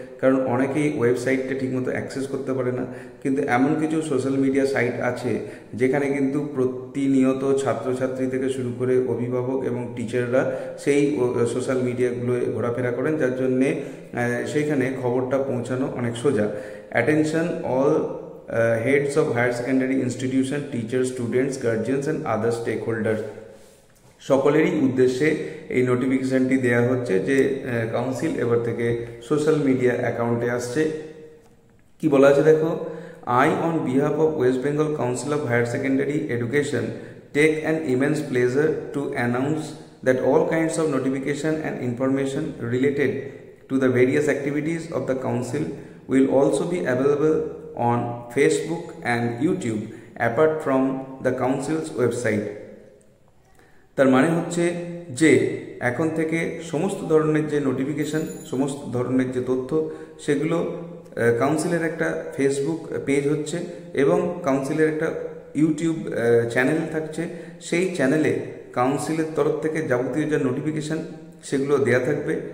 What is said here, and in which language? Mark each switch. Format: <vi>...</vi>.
<bn>কারণ অনেকেই ওয়েবসাইটটা ঠিকমতো অ্যাক্সেস করতে পারে না, কিন্তু এমন কিছু সোশ্যাল মিডিয়া সাইট আছে যেখানে কিন্তু প্রতিনিয়ত ছাত্রছাত্রী থেকে শুরু করে অভিভাবক এবং টিচাররা সেই সোশ্যাল মিডিয়াগুলোয় ঘোরাফেরা করেন, যার জন্যে সেইখানে খবরটা পৌঁছানো অনেক সোজা। Attention all</bn> <en>heads of higher secondary institution, teachers, students, guardians and other stakeholders,</en> <bn>সকলেরই উদ্দেশ্যে এই নোটিফিকেশনটি দেয়া হচ্ছে যে কাউন্সিল এবার থেকে সোশ্যাল মিডিয়া অ্যাকাউন্টে আসছে। কি বলা আছে দেখো,</bn> <en>I on behalf of West Bengal Council of Higher Secondary Education take an immense pleasure to announce that all kinds of notification and information related to the various activities of the council will also be available on Facebook and YouTube apart from the council's website।</en> <bn>তার মানে হচ্ছে যে এখন থেকে সমস্ত ধরনের যে notification, সমস্ত ধরনের যে তথ্য, সেগুলো কাউন্সিলের একটা ফেসবুক পেজ হচ্ছে এবং কাউন্সিলের একটা ইউটিউব চ্যানেল থাকছে। সেই চ্যানেলে কাউন্সিলের তরফ থেকে যাবতীয় যা নোটিফিকেশন সেগুলো দেয়া থাকবে।</bn>